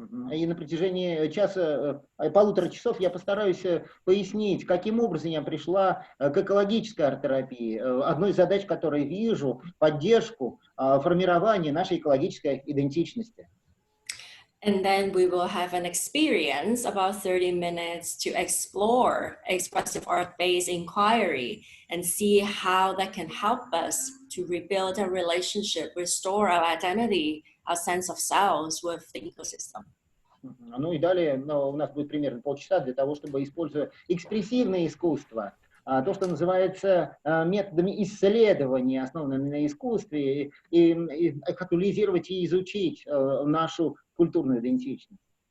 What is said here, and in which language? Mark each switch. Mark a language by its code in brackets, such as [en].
[ru] И на протяжении полутора часов я постараюсь пояснить, каким образом я пришла к экологической арт-терапии. Одной из задач, которой вижу, поддержку формирования нашей экологической идентичности. [en] And then we will have an experience about 30 minutes to explore expressive art-based inquiry and see how that can help us to rebuild a relationship, restore our identity, our sense of selves with the ecosystem. [ru] Ну и далее у нас будет примерно полчаса для того, чтобы, используя экспрессивное искусство, то, что называется методами исследования, основанными на искусстве, и актуализировать и изучить нашу культурную идентичность.